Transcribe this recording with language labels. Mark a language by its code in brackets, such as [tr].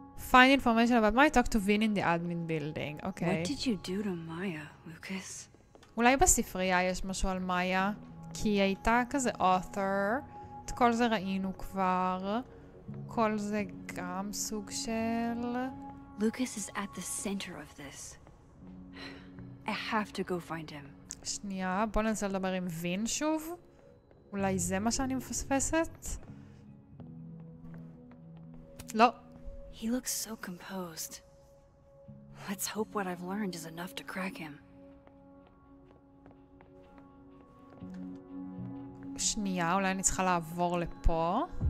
[en] Find information about Maya, talk to Vin in the admin building. [he] אוקיי. [en] What did you do to Maya, Lucas? [he] אולי בספרייה יש משהו על מאיה, כי היא הייתה כזה author. את כל זה ראינו כבר. כל זה גם סוג של... [en] Lucas is at the center of this. I have to go find him. [he] שנייה, בוא ננסה לדבר עם וין שוב. אולי זה מה שאני מפספסת? לא. [en] He looks so composed. Let's hope what I've learned is enough to crack him. [he] שנייה, אולי אני צריכה לעבור לפה.